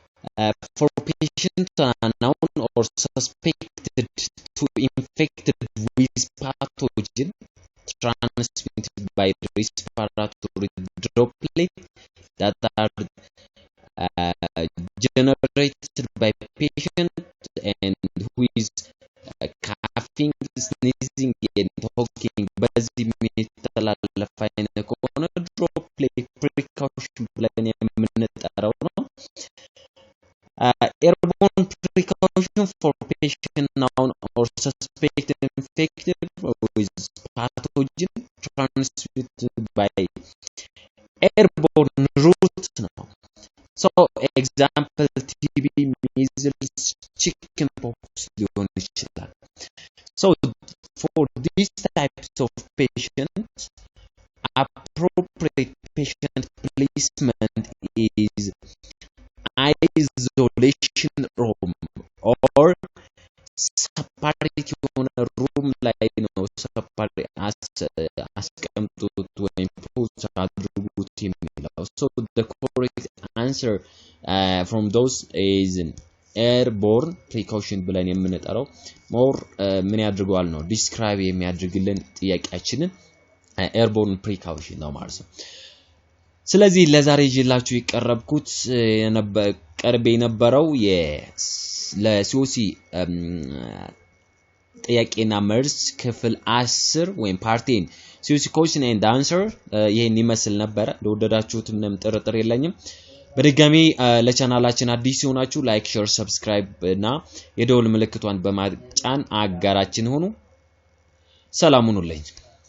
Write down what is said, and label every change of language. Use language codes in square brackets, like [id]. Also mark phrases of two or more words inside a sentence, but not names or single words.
[en] for patient unknown or suspected to infected with pathogen transmitted by respiratory droplet that are generated by patient and who is coughing, sneezing and talking [am] በዚህ የሚተላለፍ አይነት ከሆነ [en] droplet precaution [am] ብለን የምንጠራው ነው። [en] Airborne precaution for patient known or suspected infected with pathogen transmitted by airborne route now. So example TB, measles, chickenpox [am] ሊሆን ይችላል. [en] So for these types of patients, appropriate patient placement is isolation room or separate room [am] ላይ ነው [en] separate [am] አስቀምጡት ወይም ፖስት አድርጉት የሚለው. [en] So the correct answer from those is airborne precaution [am] ብለን የምንጠራው more ምን ያድርገዋል ነው describe የሚያድርግልን ጥያቄያችንን [en] airborne precaution [am] ነው ማለት ነው። ስለዚህ ለዛሬ ይዤላችሁ የቀረብኩት ቀርቤ የነበረው ለሲኦሲ ጥያቄና መልስ ክፍል 10 ወይም ፓርት 10 ሲኦሲ [en] question and answer [am] ይሄን ይመስል ነበር። ለወደዳችሁት ምንም ጥርጥር የለኝም። በድጋሚ ለቻናላችን አዲስ ሆናችሁ ላይክ ሼር ሰብስክራይብ እና የደወል ምልክቷን በማጫን አጋራችን ሆኑ። ሰላም ሁኑልኝ።